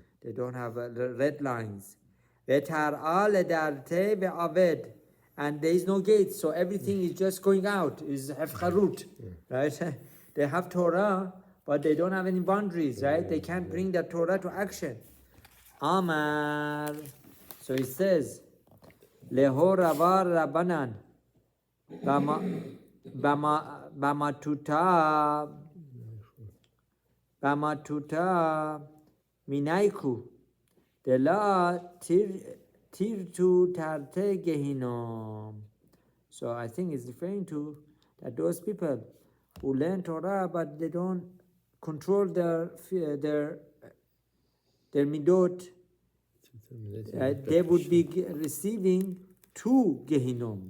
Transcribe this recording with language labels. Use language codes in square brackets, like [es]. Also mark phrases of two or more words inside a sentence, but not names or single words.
[en] They don't have red lines. And there is no gate, so everything is just going out. Is hefcharut, right? They have Torah, but they don't have any boundaries, right? They can't bring the Torah to action. Amar. So it says, [arc] להו רבא לרבנן במטותא מינייכו דלא תירתו תרתי גיהנם. [en] So I think it's referring to that those people who learn Torah but they don't control their midot, they would be receiving two Gehinoms.